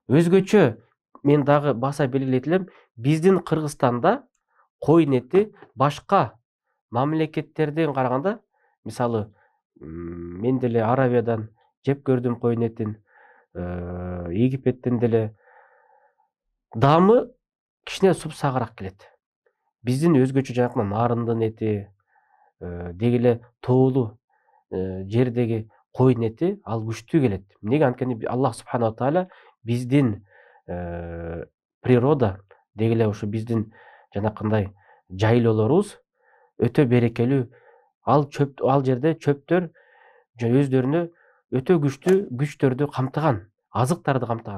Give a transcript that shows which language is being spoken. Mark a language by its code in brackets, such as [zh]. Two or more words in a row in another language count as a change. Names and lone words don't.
[ky] Өзгөчө мен дагы баса белгилейт элем, биздин Кыргызстанда койун эти башка мамлекеттерден караганда, мисалы, мен деле Аравиядан жеп көрдүм койун этин, Египеттен деле даамы кичине супсагыраак келет. Биздин өзгөчө жанакы нарындын эти, деги эле тоолуу жердеги койун эти ал күчтүү келет. Эмнеге? Анткени Аллах [ar] سبحانه تعالى [ky] биздин природа, деги эле ушу биздин жанакындай жайлоолорубуз өтө берекелүү. Ал жерде чөптөр өздөрүнө өтө күчтүү күчтөрдү камтыган, азыктарды камтыган.